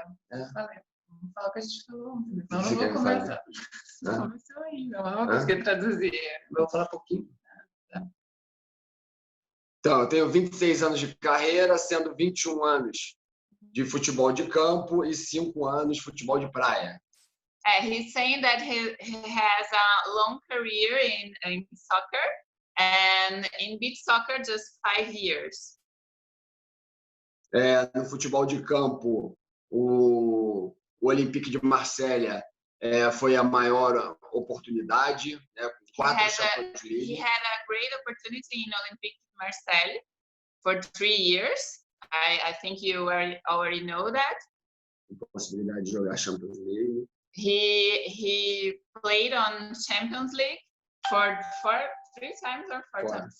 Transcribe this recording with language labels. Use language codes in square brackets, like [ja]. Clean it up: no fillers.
[pt] Vamos falar o que a gente falou. Senão não vou conversar. Senão vai ser horrível. Eu não vou conseguir traduzir. Vou falar um pouquinho. Então, eu tenho 26 anos de carreira, sendo 21 anos de futebol de campo e 5 anos de futebol de praia. [en] He's saying that he has a long career in soccer and in beach soccer just 5 years. [pt] No futebol de campo, o Olympique de Marselha foi a maior oportunidade, né, com 4 Champions League. [en] He had a great opportunity in Olympique de Marseille for 3 years. I think you already know that. [pt] Possibilidade de jogar Champions League. [en] He played on Champions League for 3 times or 4 times?